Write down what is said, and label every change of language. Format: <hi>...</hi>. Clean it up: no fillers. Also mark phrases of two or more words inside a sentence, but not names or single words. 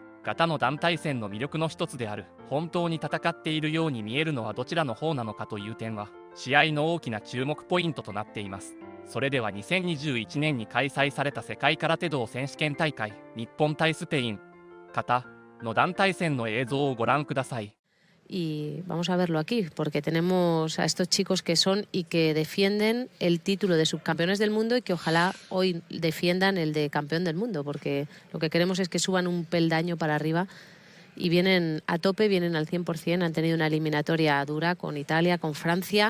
<ja>形の団体戦の魅力の一つである本当に戦っているように見えるのはどちらの方なのかという点は試合の大きな注目ポイントとなっています。それでは2021年に開催された世界空手道選手権大会日本対スペイン形の団体戦の映像をご覧ください。</ja> <es>Y vamos a verlo aquí, porque tenemos a estos chicos que son y que defienden el título de subcampeones del mundo y que ojalá hoy defiendan el de campeón del mundo, porque lo que queremos es que suban un peldaño para arriba y vienen a tope, vienen al 100%, han tenido una eliminatoria dura con Italia, con Francia.</es>